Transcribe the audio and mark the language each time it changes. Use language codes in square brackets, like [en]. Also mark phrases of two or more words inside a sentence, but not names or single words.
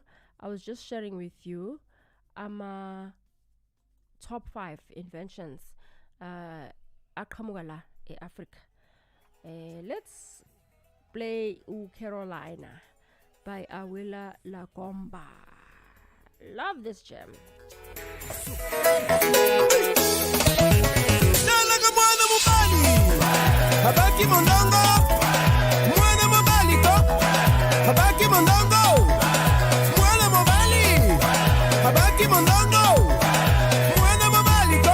[en] I was just sharing with you top 5 inventions [zu] aqhamukela eAfrica. [en] Let's play Carolina by Awila Lagomba. Love this gem. [ln] Habaki mondongo, mwana mobaliko. Habaki mondongo, mwana mobali. Habaki mondongo, mwana mobaliko.